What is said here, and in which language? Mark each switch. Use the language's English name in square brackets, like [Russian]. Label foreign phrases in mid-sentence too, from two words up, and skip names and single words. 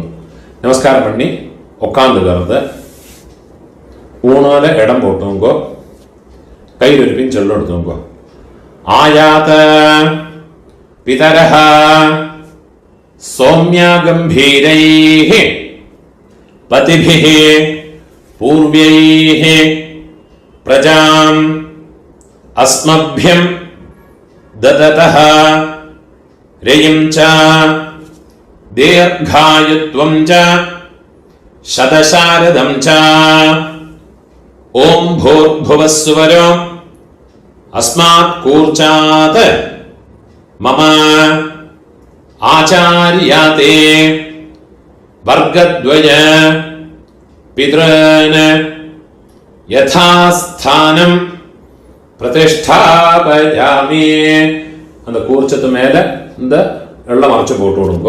[Tamil] நமஸ்காரம் பண்ணி உட்காந்துக்கிறது. ஊனால இடம் போட்டுங்கோ. கையில் இருப்பின் சொல்ல எடுத்துங்கோ. [Sanskrit] आयात पितरः सोम्या गम्भीरैः पतिभिः पूर्व्यैः प्रजाम् अस्मभ्यं ददतः रयिं च दीर्घायुत्वं च शतशारदं च ॐ भूर्भुवः सुवरो अस्मात् कूर्चात् मम आचार्यादे वर्गद्वय पितॄन् यथास्थानं प्रतिष्ठापयामि. [Tamil] அந்த கூர்ச்சத்து மேல இந்த வெள்ளம் மறைச்சு போட்டு விடுங்கோ.